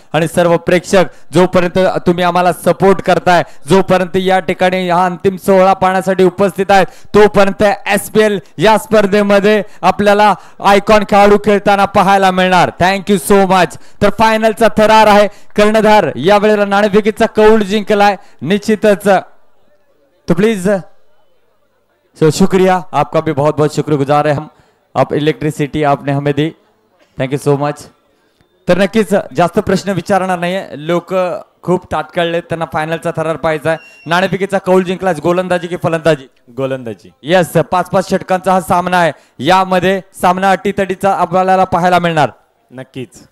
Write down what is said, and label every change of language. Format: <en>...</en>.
<mr>आणि सर्व प्रेक्षक जोपर्यंत तुम्ही आम्हाला सपोर्ट करताय, जोपर्यंत या ठिकाणी हा अंतिम सोहळा पाहण्यासाठी उपस्थित आहेत, तोपर्यंत SPL या स्पर्धेमध्ये आपल्याला आयकॉन खेळाडू खेळताना पाहायला मिळणार.</mr> <en>Thank you so much.</en> <mr>तर फायनलचा थरार आहे. कर्णधार या वेळेला नाणेफेकीचा कौल जिंकलाय निश्चितच.</mr> <hi>तो प्लीज शुक्रिया, आपका भी बहुत बहुत शुक्रगुजार है हम. आप इलेक्ट्रिसिटी आपने हमें दी,</hi> <en>Thank you so much.</en> <mr>तर नक्कीच जास्त प्रश्न विचारणार नाहीये, लोक खूप तात्काळले, त्यांना फायनलचा थरार पाहायचा आहे. नाणेफेकीचा कौल जिंकलाच. गोलंदाजी की फलंदाजी? गोलंदाजी. येस, 5-5 षटकांचा हा सामना आहे. यामध्ये सामना अटीतटीचा आपल्याला पाहायला मिळणार. नक्कीच.</mr>